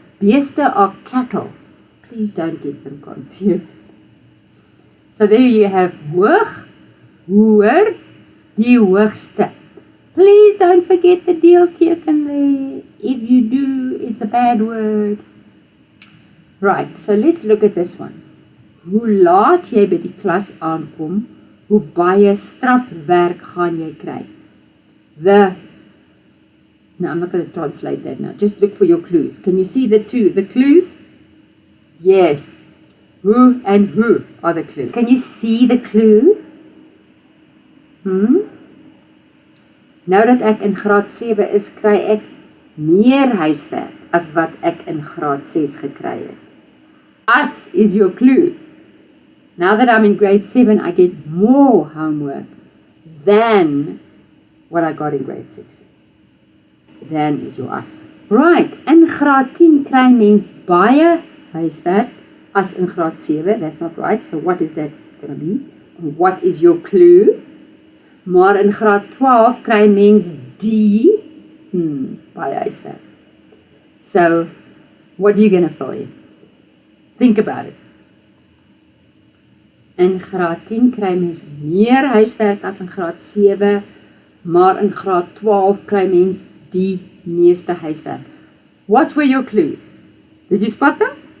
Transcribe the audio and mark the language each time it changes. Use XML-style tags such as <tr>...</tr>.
<en>Beeste are cattle. Please don't get them confused. So there you have</en> <af>hoog, hoër, die hoogste.</af> <en>Please don't forget the deelteken there. If you do, it's a bad word. Right, so let's look at this one.</en> <af>Hoe laat jy by die klas aankom, hoe baie strafwerk gaan jy kry.</af> <en>Now I'm not going to translate that now. Just look for your clues. Can you see the clues? Yes. Who and who are the clues. Can you see the clue?</en> <af>Nou dat ek in graad 7 is, kry ek meer huiswerk as wat ek in graad 6 gekry het.</af> <en>As is your clue. Now that I'm in grade 7, I get more homework than what I got in grade 6. Then is your as. Right,</en> <af>in graad 10 kry mens baie huiswerk as in graad 7.</af> <en>That's not right. So what is that going to be? What is your clue?</en> <af>Maar in graad 12 kry mens die baie huiswerk.</af> <en>So what are you going to fill in? Think about it.</en> <af>In graad 10 kry mens meer huiswerk as in graad 7, maar in graad 12 kry mens die meeste huiswerk.</af> <en>What were your clues? Did you spot them?</en>